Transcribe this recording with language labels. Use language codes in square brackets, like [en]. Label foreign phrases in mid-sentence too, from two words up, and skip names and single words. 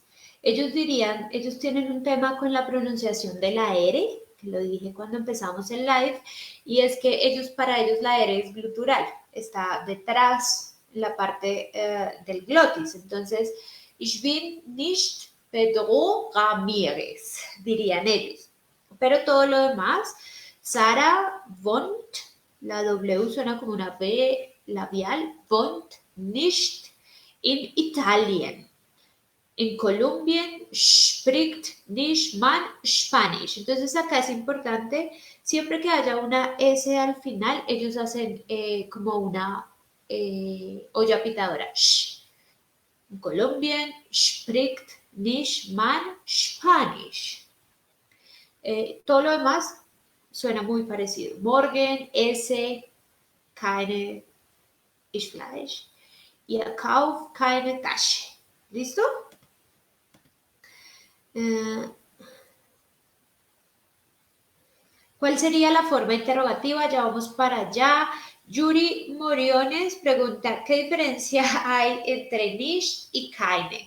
[es] Ellos dirían, ellos tienen un tema con la pronunciación de la R, que lo dije cuando empezamos el live, y es que ellos, para ellos la R es glutural, está detrás la parte del glotis. Entonces, [de] ich bin nicht Pedro Ramírez, [es] dirían ellos. Pero todo lo demás, Sara wohnt, la W suena como una B labial, [de] wohnt nicht in Italien. En Colombia spricht nicht man Spanish. [es] Entonces acá es importante, siempre que haya una S al final, ellos hacen como una olla pitadora. [de] En Colombia spricht nicht man Spanish. [es] Todo lo demás suena muy parecido. [de] Morgen, esse, keine ich Fleisch. Ihr kauft keine Tasche. [es] ¿Listo? ¿Cuál sería la forma interrogativa? Ya vamos para allá. Yuri Moriones pregunta, ¿qué diferencia hay entre niche y keine?